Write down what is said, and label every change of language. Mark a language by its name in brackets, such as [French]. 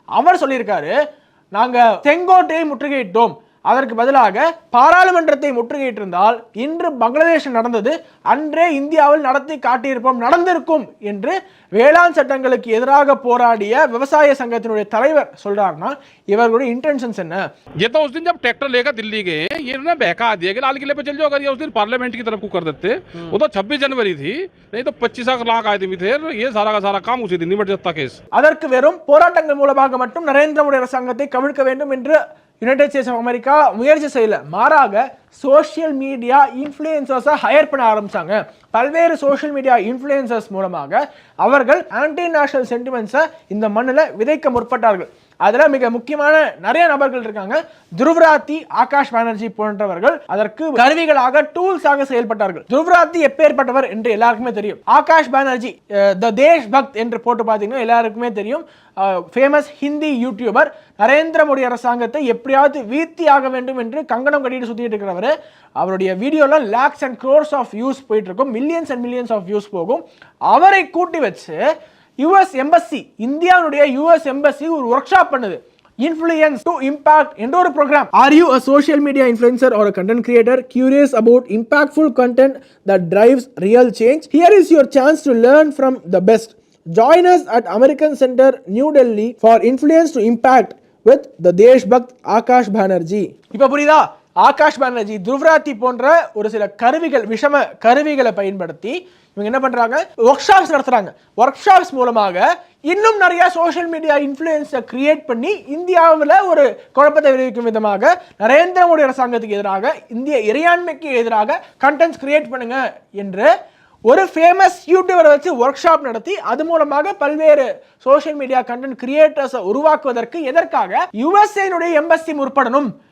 [Tamil] அவர் சொல்லியிருக்காரு, நாங்க செங்கோட்டையை முற்றுகையிட்டோம், அதற்கு பதிலாக பாராளுமன்றத்தை முற்றுகையிட்டிருந்தால் இன்று பங்களாதேஷ் நடந்தது அன்றே இந்தியாவில் நடத்தி காட்டியிருப்போம், நடந்திருக்கும் என்று வேளாண் சட்டங்களுக்கு எதிராக போராடிய விவசாய சங்கத்தினுடைய தலைவர் சொல்றாருன்னா இவர்களுடைய இன்டென்ஷன்ஸ் என்ன? [Hindi] ये तो उस दिन जब ट्रैक्टर लेकर दिल्ली गए, ये ना बहका दिया कि लाल किले पे चल जाओ, अगर ये उस दिन पार्लियामेंट की तरफ को कर देते, वो तो 26 जनवरी थी, नहीं तो 25 लाख आदमी थे, ये सारा का सारा काम उसी दिन निपट जाता केस. [Tamil] அதற்கு வெறும் போராட்டங்கள் மூலமாக மட்டும் நரேந்திர மோடி அரசாங்கத்தை கவிழ்க்க வேண்டும் என்று யுனைடெட் ஸ்டேட்ஸ் ஆஃப் அமெரிக்கா முயற்சி செய்யல. மாறாக சோஷியல் மீடியா இன்ஃப்ளூயன்சர்ஸை ஹையர் பண்ண ஆரம்பிச்சாங்க. பல்வேறு சோஷியல் மீடியா இன்ஃப்ளூயன்சர்ஸ் மூலமாக அவர்கள் ஆன்டி நேஷனல் சென்டிமெண்ட்ஸை இந்த மண்ணில் விதைக்க முற்பட்டார்கள். அதுல மிக முக்கியமான நிறைய நபர்கள் இருக்காங்க. துருவ்ராத்தி, ஆகாஷ் பானர்ஜி போன்றவர்கள் அதற்கு கருவிகளாக, டூல்ஸாக செயல்பட்டார்கள். துருவ்ராத்தி எப்பேற்பட்டவர் என்று எல்லாருக்குமே தெரியும். ஆகாஷ் பானர்ஜி த தேஷ் பக்த் என்று போட்டு பார்த்தீங்கன்னா எல்லாருக்குமே தெரியும். Famous Hindi YouTuber. நரேந்திர மோடி அரசாங்கத்தை எப்படியாவது வீழ்த்தி ஆக வேண்டும் என்று கங்கணம் கட்டிட்டு சுத்திட்டு இருக்கிறவர். அவருடைய வீடியோலாம் lakhs and crores of views போயிட்டு இருக்கும், millions and millions of views போகும். அவரை கூட்டி வச்சு யுஎஸ் எம்பசி, இந்தியாவுடைய யுஎஸ் எம்பசி ஒரு ஒர்க் ஷாப் பண்ணுது. [English] Influence to Impact [Tamil] என்ற ஒரு [English] program. Are you a social media influencer or a content creator curious about impactful content that drives real change? Here is your chance to learn from the best. Join us at American Center, New Delhi for Influence to Impact with the Desh Bhakt Akash Banerjee. [Tamil] இப்ப புரியுதா? ஆகாஷ் பானர்ஜி, துருவ்ராத்தி போன்ற ஒரு சில கருவிகள், விஷம கருவிகளை பயன்படுத்தி இவங்க என்ன பண்றாங்க? ஒர்க் ஷாப்ஸ் நடத்துறாங்க. ஒர்க் ஷாப்ஸ் மூலமாக இன்னும் நிறைய சோஷியல் மீடியா இன்ஃப்ளூயன்ஸை கிரியேட் பண்ணி இந்தியாவில் ஒரு குழப்பத்தை விளைவிக்கும் விதமாக நரேந்திர மோடி அரசாங்கத்துக்கு எதிராக, இந்திய இறையாண்மைக்கு எதிராக கண்டென்ட்ஸ் கிரியேட் பண்ணுங்க என்று ஒரு ஃபேமஸ் யூடியூபரை வச்சு ஒர்க் ஷாப் நடத்தி அது மூலமாக பல்வேறு சோஷியல் மீடியா கண்டென்ட் கிரியேட்டர்ஸை உருவாக்குவதற்கு எதற்காக யுஎஸ்ஏனுடைய எம்பசி முற்படணும்.